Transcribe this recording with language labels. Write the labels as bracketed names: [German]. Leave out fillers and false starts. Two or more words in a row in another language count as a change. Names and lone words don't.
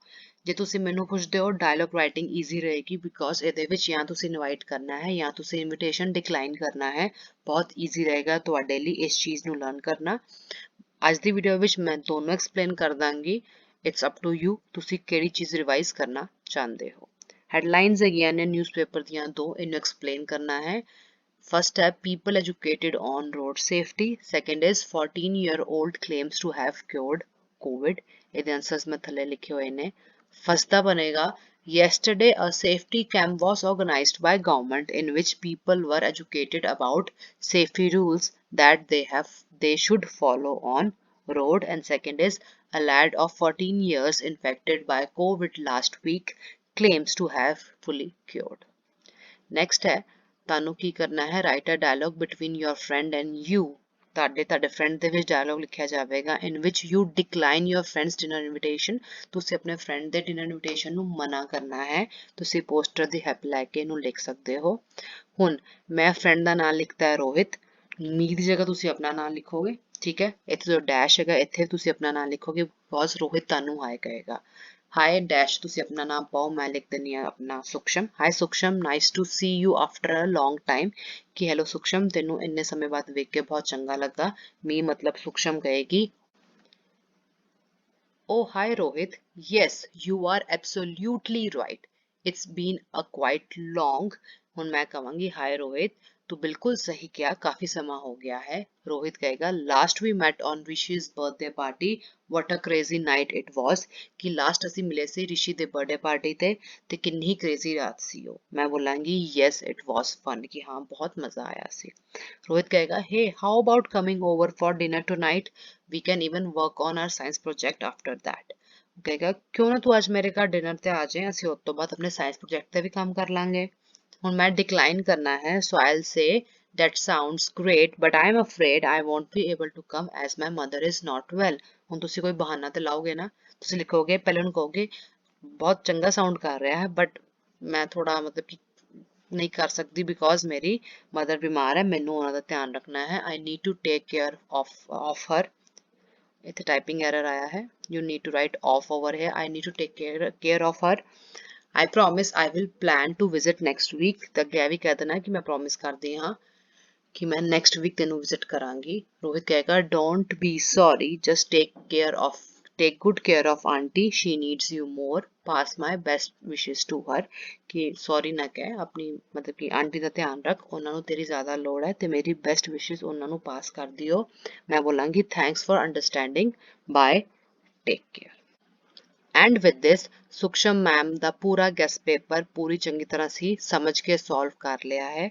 [Punjabi] ਜੇ ਤੁਸੀਂ ਮੈਨੂੰ ਪੁੱਛਦੇ ਹੋ [English] dialogue writing easy [Punjabi] ਰਹੇਗੀ, ਬਿਕੋਜ਼ ਇਹਦੇ ਵਿੱਚ ਜਾਂ ਤੁਸੀਂ ਇਨਵਾਈਟ ਕਰਨਾ ਹੈ ਜਾਂ ਤੁਸੀਂ [English] invitation decline [Punjabi] ਕਰਨਾ ਹੈ। ਬਹੁਤ ਈਜ਼ੀ ਰਹੇਗਾ ਤੁਹਾਡੇ ਲਈ ਇਸ ਚੀਜ਼ ਨੂੰ ਲਰਨ ਕਰਨਾ। ਅੱਜ ਦੀ ਵੀਡੀਓ ਵਿੱਚ ਮੈਂ ਦੋਨੋਂ ਐਕਸਪਲੇਨ ਕਰ ਦਾਂਗੀ। [English] it's up to you, [Punjabi] ਤੁਸੀਂ ਕਿਹੜੀ ਚੀਜ਼ ਰਿਵਾਈਜ਼ ਕਰਨਾ ਚਾਹੁੰਦੇ ਹੋ। ਹੈਡਲਾਈਨਸ ਹੈਗੀਆਂ ਨੇ ਨਿਊਜ਼ਪੇਪਰ ਦੀਆਂ ਦੋ, ਇਹਨੂੰ ਐਕਸਪਲੇਨ ਕਰਨਾ ਹੈ। [English] First ਹੈ people educated on road safety। Second is 14-year-old claims to have cured COVID। [Punjabi] ਇਹਦੇ ਆਨਸਰਸ ਮੈਂ ਥੱਲੇ ਲਿਖੇ ਹੋਏ ਨੇ। ਫਸਟ ਦਾ ਬਣੇਗਾ [English] yesterday a safety camp was organized by government in which people were educated about safety rules that they should follow on road। And second is a lad of 14 years infected by COVID last week claims to have fully cured। Next है [Punjabi] ਤੁਹਾਨੂੰ ਕੀ ਕਰਨਾ ਹੈ, [English] write a dialogue between your friend and you. [Punjabi] ਤੁਹਾਡੇ ਫਰੈਂਡ ਦੇ ਵਿੱਚ ਡਾਇਲੌਗ ਲਿਖਿਆ ਜਾਵੇਗਾ [English] in which you decline your friend's dinner invitation. [Punjabi] ਤੁਸੀਂ ਆਪਣੇ ਫਰੈਂਡ ਦੇ [English] dinner invitation [Punjabi] ਨੂੰ ਮਨਾ ਕਰਨਾ ਹੈ। ਤੁਸੀਂ ਪੋਸਟਰ ਦੀ ਹੈਲਪ ਲੈ ਕੇ ਇਹਨੂੰ ਲਿਖ ਸਕਦੇ ਹੋ। ਹੁਣ ਮੈਂ ਫਰੈਂਡ ਦਾ ਨਾਮ ਲਿਖਤਾ ਹੈ ਰੋਹਿਤ, ਮੀ ਦੀ ਜਗ੍ਹਾ ਤੁਸੀਂ ਆਪਣਾ ਨਾਮ ਲਿਖੋਗੇ, ਠੀਕ ਹੈ। ਇੱਥੇ ਜੋ ਡੈਸ਼ ਹੈਗਾ ਇੱਥੇ ਤੁਸੀਂ ਆਪਣਾ ਨਾਮ ਲਿਖੋਗੇ, ਬਿਕੋਜ਼ ਰੋਹਿਤ ਤੁਹਾਨੂੰ ਹਾਈ ਕਹੇਗਾ। [English] hi dash [Punjabi] ਤੁਸੀਂ ਆਪਣਾ ਨਾਮ ਪਾਓ, ਮੈਂ ਲਿਖ ਦਿੰਦੀ ਹਾਂ ਆਪਣਾ ਸੁਖਸ਼ਮ। [English] hi Sukhsham, nice to see you after a long time. [Punjabi] ਕਿ ਹੈਲੋ ਸੁਖਸ਼ਮ, ਤੈਨੂੰ ਇੰਨੇ ਸਮੇਂ ਬਾਅਦ ਵੇਖ ਕੇ ਬਹੁਤ ਚੰਗਾ ਲੱਗਾ। ਮੀ ਮਤਲਬ ਸੁਖਸ਼ਮ ਕਹੇਗੀ, [English] Oh, hi Rohit. Yes, you are absolutely right. It's been a quite long. [Punjabi] ਹੁਣ ਮੈਂ ਕਹਾਂਗੀ hi Rohit, ਤੂੰ ਬਿਲਕੁਲ ਸਹੀ ਕਿਹਾ, ਕਾਫੀ ਸਮਾਂ ਹੋ ਗਿਆ ਹੈ। [English] ਰੋਹਿਤ ਕਹੇਗਾ last we met on Rishi's birthday party. What a crazy night it was. [Punjabi] ਕਿ ਲਾਸਟ ਅਸੀਂ ਮਿਲੇ ਸੀ ਰਿਸ਼ੀ ਦੇ [English] birthday party [Punjabi] ਤੇ ਕਿੰਨੀ ਕ੍ਰੇਜ਼ੀ ਰਾਤ ਸੀ ਉਹ। ਮੈਂ ਬੋਲਾਂਗੀ [English] yes it was fun, [Punjabi] ਕਿ ਹਾਂ ਬਹੁਤ ਮਜ਼ਾ ਆਇਆ ਸੀ। [English] ਰੋਹਿਤ ਕਹੇਗਾ hey, how about coming over for dinner tonight? We can even work on our science project after that. [Punjabi] ਕਹੇਗਾ ਕਿਉਂ ਨਾ ਤੂੰ ਅੱਜ ਮੇਰੇ ਘਰ ਡਿਨਰ ਤੇ ਆ ਜਾਏ, ਅਸੀਂ ਉਸ ਤੋਂ ਬਾਅਦ ਆਪਣੇ [English] science project [Punjabi] ਤੇ ਵੀ ਕੰਮ ਕਰ ਲਾਂਗੇ। ਹੁਣ ਮੈਂ ਡਿਕਲਾਈਨ ਕਰਨਾ ਹੈ, [English] so I'll say that sounds great but I'm afraid I won't be able to come as my mother is not well. [Punjabi] ਹੁਣ ਤੁਸੀਂ ਕੋਈ ਬਹਾਨਾ ਤੇ ਲਾਓਗੇ ਨਾ, ਤੁਸੀਂ ਲਿਖੋਗੇ ਪਹਿਲੇ ਉਹਨੂੰ ਕਹੋਗੇ ਬਹੁਤ ਚੰਗਾ ਸਾਊਂਡ ਕਰ ਰਿਹਾ ਹੈ ਬਟ ਮੈਂ ਥੋੜਾ ਮਤਲਬ ਕਿ ਨਹੀਂ ਕਰ ਸਕਦੀ ਬਿਕੋਜ਼ ਮੇਰੀ ਮਦਰ ਬਿਮਾਰ ਹੈ, ਮੈਨੂੰ ਉਹਨਾਂ ਦਾ ਧਿਆਨ ਰੱਖਣਾ ਹੈ। [English] I need to take care of her. [Punjabi] ਇੱਥੇ [English] typing error [Punjabi] ਆਇਆ ਹੈ, [English] you need to write off over here. I need to take care of her. I promise I will plan to visit next week. [Punjabi] ਤਾਂ ਅੱਗੇ ਇਹ ਵੀ ਕਹਿ ਦੇਣਾ ਕਿ ਮੈਂ ਪ੍ਰੋਮਿਸ ਕਰਦੀ ਹਾਂ ਕਿ ਮੈਂ [English] next week [Punjabi] ਤੈਨੂੰ ਵਿਜ਼ਿਟ ਕਰਾਂਗੀ। [English] ਰੋਹਿਤ ਕਹੇਗਾ don't be sorry, just take good care of auntie, she needs you more, pass my best wishes to her. [Punjabi] ਕਿ ਸੌਰੀ ਨਾ ਕਹਿ, ਆਪਣੀ ਮਤਲਬ ਕਿ ਆਂਟੀ ਦਾ ਧਿਆਨ ਰੱਖ, ਉਹਨਾਂ ਨੂੰ ਤੇਰੀ ਜ਼ਿਆਦਾ ਲੋੜ ਹੈ ਤੇ ਮੇਰੀ [English] best wishes [Punjabi] ਉਹਨਾਂ ਨੂੰ ਪਾਸ ਕਰ ਦਿਓ। ਮੈਂ ਬੋਲਾਂਗੀ [English] thanks for understanding, bye, take care. and with this [Punjabi] ਸੁਖਸ਼ਮ ਮੈਮ ਦਾ ਪੂਰਾ [English] guess paper [Punjabi] ਪੂਰੀ ਚੰਗੀ ਤਰ੍ਹਾਂ ਸੀ ਸਮਝ ਕੇ ਸੋਲਵ ਕਰ ਲਿਆ ਹੈ।